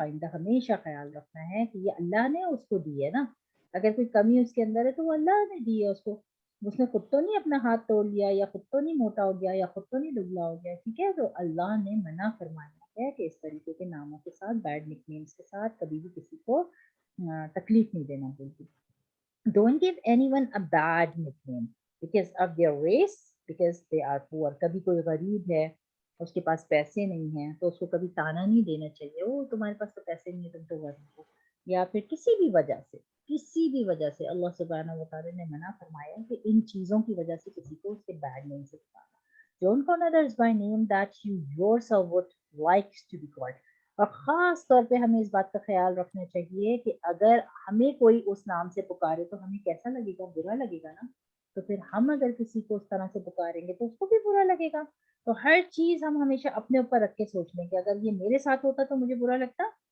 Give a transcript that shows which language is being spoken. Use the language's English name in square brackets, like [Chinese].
[Hindi] आइंदा हमेशा ख्याल रखना है कि ये अल्लाह ने उसको दी है ना, अगर कोई कमी उसके अंदर है तो वो अल्लाह ने दी है उसको, उसने खुद तो नहीं अपना हाथ तोड़ लिया, या खुद तो नहीं मोटा हो गया, या खुद तो नहीं दुबला हो गया, ठीक है। तो अल्लाह ने मना फरमाया है कि इस तरीके के नामों के साथ, बैड निकनेम्स के साथ कभी भी किसी को तकलीफ नहीं देना बिल्कुल। [English] Don't give anyone a bad nickname because of their race, because they are poor. [Hindi] कभी कोई गरीब है, उसके पास पैसे नहीं हैं, तो उसको कभी ताना नहीं देना चाहिए, ओ तुम्हारे पास तो पैसे नहीं है, तुम तो गरीब हो। या फिर किसी भी वजह से अल्लाह सुब्हानहू व तआला ने मना फरमाया कि इन चीजों की वजह से किसी को उसके बैड नेम से पुकारना। [English] Don't call others by name that you yourself would like to be called. [Hindi] और ख़ास तौर पे हमें इस बात का ख़्याल रखना चाहिए कि अगर हमें कोई उस नाम से पुकारे तो हमें कैसा लगेगा, बुरा लगेगा ना। तो फिर हम अगर किसी को उस तरह से पुकारेंगे तो उसको भी बुरा लगेगा। तो हर चीज़ हम हमेशा अपने ऊपर रख के सोच लें कि अगर ये मेरे साथ होता तो मुझे बुरा लगता।